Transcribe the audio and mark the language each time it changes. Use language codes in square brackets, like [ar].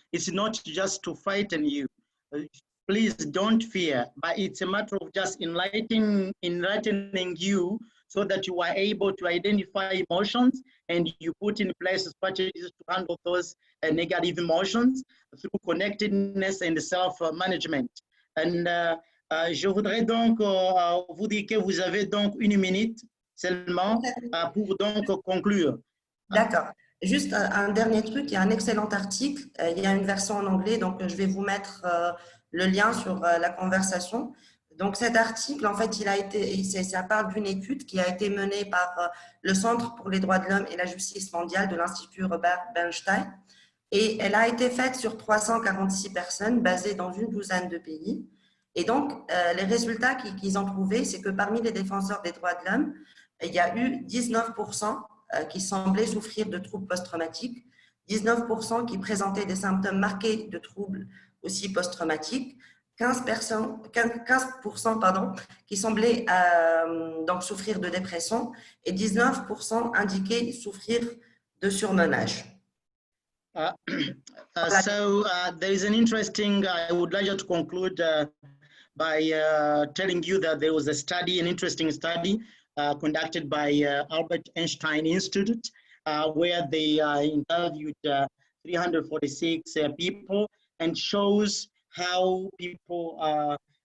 [en] It's not just to frighten you. Please don't fear, but it's a matter of just enlightening you so that you are able to identify emotions and you put in place strategies to handle those negative emotions through connectedness and self-management. [fr] And je voudrais donc vous dire que vous avez donc 1 minute seulement pour donc conclure. D'accord. Juste un dernier truc, il y a un excellent article, il y a une version en anglais, donc je vais vous mettre le lien sur la conversation. Donc cet article, en fait, ça parle d'une étude qui a été menée par le Centre pour les droits de l'homme et la justice mondiale de l'Institut Robert Bernstein, et elle a été faite sur 346 personnes basées dans une douzaine de pays. Et donc, les résultats qu'ils ont trouvés, c'est que parmi les défenseurs des droits de l'homme, il y a eu 19% qui semblaient souffrir de troubles post-traumatiques, 19% qui présentaient des symptômes marqués de troubles aussi post-traumatiques, 15% qui semblaient donc souffrir de dépression et 19% indiquaient souffrir de surmenage. [en] So there is an interesting, I would like to conclude by telling you that there was an interesting study conducted by Albert Einstein Institute, where they interviewed 346 people and shows how people